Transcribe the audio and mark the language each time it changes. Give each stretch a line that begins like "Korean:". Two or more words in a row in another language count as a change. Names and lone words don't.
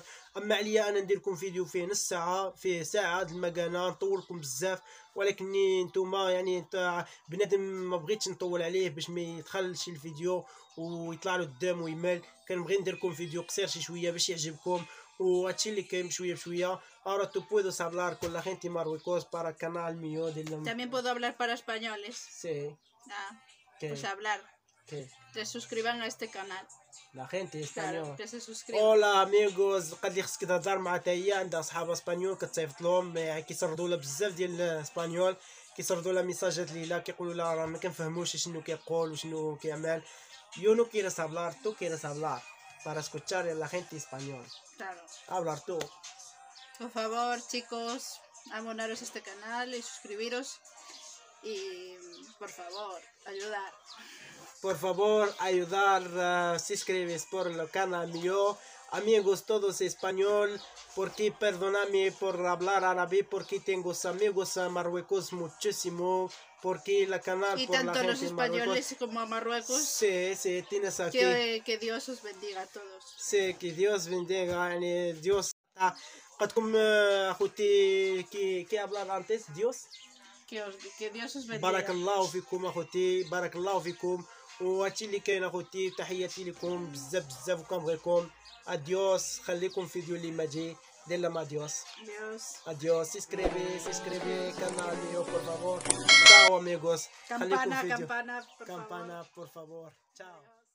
Arabic: اما عليا انا ندير لكم فيديو فيه نص ساعه، فيه ساعه د المكانه، نطول لكم بزاف. ولكني نتوما يعني بنادم ما بغيتش نطول عليه باش ما يدخلش الفيديو ويطلع له الدم ويمل. كنبغي ندير لكم فيديو قصير شي شويه باش يعجبكم. وهادشي اللي كاين بشويه بشويه.
Spanish: Ahora tú puedes hablar con la gente Marruecos para canal mío de la... También puedo hablar para españoles. Sí. Ah, ¿Qué? pues hablar. ¿Qué? Que suscriban a este canal. La gente español. Claro, que se suscriban. Hola amigos.
Arabic: قد لي خصك تهضر مع حتى هي عندها صحاب اسبانيول كتصيفط لهم، يعني كيسردوا لها بزاف ديال الاسبانيول، كيسردوا لها ميساجات ليلا كيقولوا لها راه ما كنفهموش شنو كيقول وشنو كيعمل.
Spanish: Yo no quieres hablar, tú quieres hablar para escuchar a la gente español. Claro. Hablar tú. Por favor, chicos, abonaros a este canal y suscribiros. Y por favor, ayudar. Por favor, ayudar, si escribes por el canal mío. Amigos todos español, porque perdóname por hablar árabe, porque tengo amigos a Marruecos muchísimo, porque la canal Y por la tanto gente los en españoles Marruecos. como a Marruecos. Sí, sí, tienes aquí. Que Dios os bendiga a todos. Sí, que Dios bendiga,
Arabic: يعني Dios. قدكم اخوتي كي
Spanish: hablar antes Dios. Que Dios os bendiga.
Arabic: بارك الله فيكم اخوتي، بارك الله فيكم. وهادشي اللي كاين اخوتي. تحياتي لكم بزاف بزاف وكنبغيكم. اديوس. خليكم فيديو اللي ما جي دير لهم اديوس.
Spanish: Adiós, se inscreve canal mío, por favor. Chao, amigos. Campana, por favor. Campana, por favor. Chao.